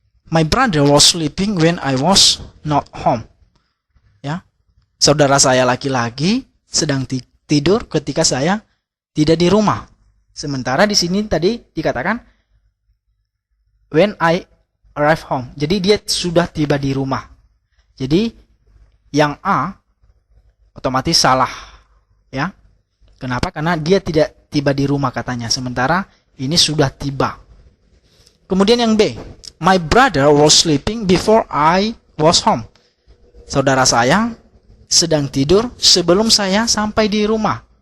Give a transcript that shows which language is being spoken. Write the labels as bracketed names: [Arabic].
[English] My brother was sleeping when I was not home. [Indonesian] Ya. Saudara saya laki-laki sedang tidur ketika saya tidak di rumah. Sementara di sini tadi dikatakan [English] when I arrive home. [Indonesian] Jadi dia sudah tiba di rumah. Jadi yang A otomatis salah. Ya. Kenapa? Karena dia tidak tiba di rumah katanya. Sementara ini sudah tiba. Kemudian yang B. [English] My brother was sleeping before I was home. [Indonesian] Saudara saya sedang tidur sebelum saya sampai di rumah.